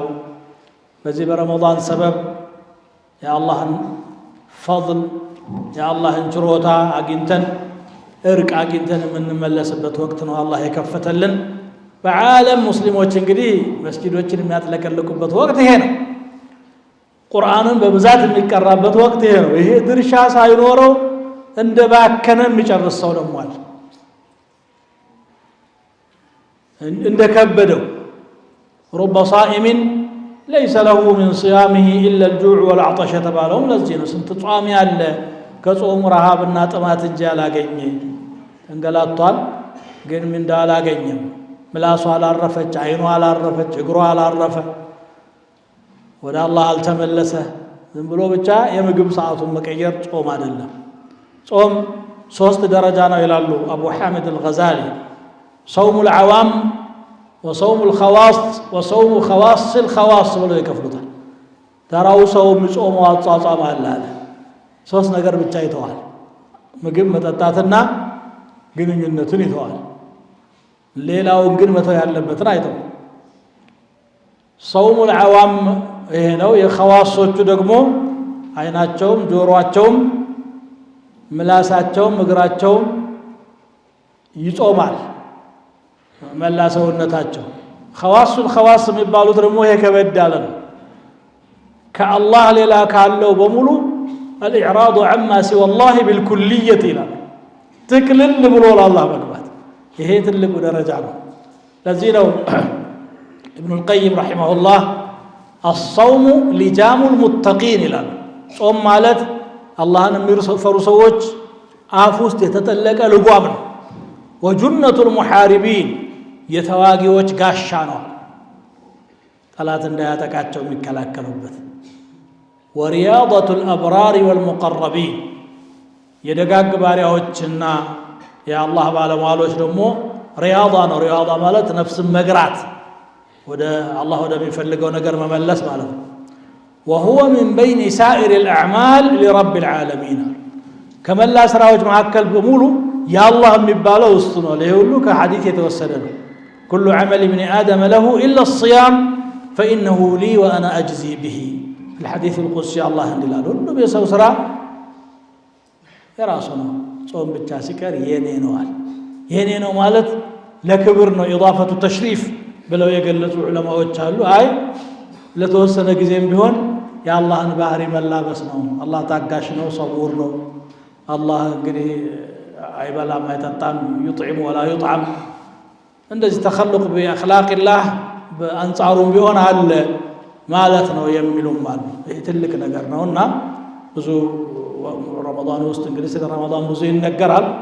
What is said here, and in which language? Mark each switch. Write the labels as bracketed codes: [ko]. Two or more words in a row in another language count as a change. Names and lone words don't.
[am] በዚህ በረመዳን ሰበብ የአላህን ፈضል የአላህን ችሮታ አግኝተን እርቅ አግኝተን የምንመለስበት ወቅት ነው አላህ የከፈተልን። በዓለም ሙስሊሞች እንግዲህ መስጂዶችን የሚያጥለቀልቁበት ወቅት ይሄ ነው። ቁርአንን በብዛት የሚቀራበት ወቅት ይሄ ነው። ይሄ ድርሻ ሳይኖረው እንደባከነ የሚጨርስ ሰው ደግሞ አለ። እንደከበደው [ar] رب صائم ليس له من صيامه إلا الجوع والعطش [am] ተባለውም ለዚህ ነው። ስንት ጿሚ አለ ከጾሙ ረሃብና ጥማት እንጂ አላገኘ እንገላቷል፣ ግን ምን እንዳላገኘም ምላሱ አላረፈች፣ አይኑ አላረፈች፣ እግሩ አላረፈ፣ ወደ አላህ አልተመለሰ። ዝም ብሎ ብቻ የምግብ ሰዓቱን መቀየር ጾም አይደለም። ጾም 3 ደረጃ ነው ይላሉ አቡ ሐሚድ አልገዛሊ። [ar] صوم العوام وصوم الخواص وصوم خواص الخواص [am] ብለው ይከፍሉታል። ተራው ሰው የሚጾመው አጻጻም አለ። 3 ነገር ብቻ ይተዋል። ምግብ መጠጣትና ግንኙነትን ይተዋል። ሌላውን ግን መተው ያለበትን አይተው። [ar] صوم العوام [am] ይሄ ነው። የኸዋሶቹ ደግሞ አይናቸውም፣ ጆሮአቸውም፣ ምላሳቸውም፣ እግራቸውም ይጾማል መላ ሰውነታቸው። [ar] خواص الخواص [am] የሚባሉት ደግሞ ይሄ ከበድ ያለ ነው። ከአላህ ሌላ ካለው በሙሉ [ar] الإعراض عما سوى الله بالكلية [am] ይላል። ትክልል ብሎ ለአላህ መግባት ይሄ ትልቁ ደረጃ ነው። ለዚህ ነው [ar] ابن القيم رحمه الله الصوم لجام المتقين [am] ይላል። ጾም ማለት አላህን የሚፈሩ ሰዎች አፍ ውስጥ የተጠለቀ ልጓም ነው። [ar] وجنة المحاربين [am] የተዋጊዎች ጋሻ ነው። ጠላት እንዳያጠቃቸው የሚከላከሉበት። [ar] ورياضة الأبرار والمقربين [am] የደጋግ ባሪያዎችና የአላህ ባለሟሎች ደግሞ ሪያዳ ነው። ሪያዳ ማለት ነፍስን መግራት፣ ወደ አላህ ወደሚፈልገው ነገር መመለስ ማለት ነው። [ar] وهو من بين سائر الأعمال لرب العالمين [am] ከመላ ስራዎች መካከል በሙሉ የአላህ የሚባለው እሱ ነው። ይሄ ሁሉ ከሐዲስ የተወሰደ ነው። [ar] كل عمل ابن آدم له إلا الصيام فإنه لي وأنا أجزي به في الحديث القدسي الله [am] እንዲላል ሁሉ በሰው ስራ የራሱ ነው። ጾም ብቻ ሲቀር የኔ ነዋል። የኔ ነው ማለት ለክብር ነው። [ar] إضافة تشريف [am] ብለው የገለጹ ዑለማዎች አሉ። አይ ለተወሰነ ጊዜም ቢሆን የአላህን ባህሪ መላበስ ነው። አላህ ታጋሽ ነው፣ ሰቡር ነው። አላህ እንግዲህ አይበላም አይጠጣም፣ [ar] يطعم ولا يطعم። [am] እንደዚህ [ar] تخلق بأخلاق الله [am] በአንጻሩም ቢሆን አለ ማለት ነው የሚሉም አሉ። ይሄ ትልቅ ነገር ነውና ብዙ ረመዳን ውስጥ እንግዲህ ስለ ረመዳን ብዙ ይነገራል።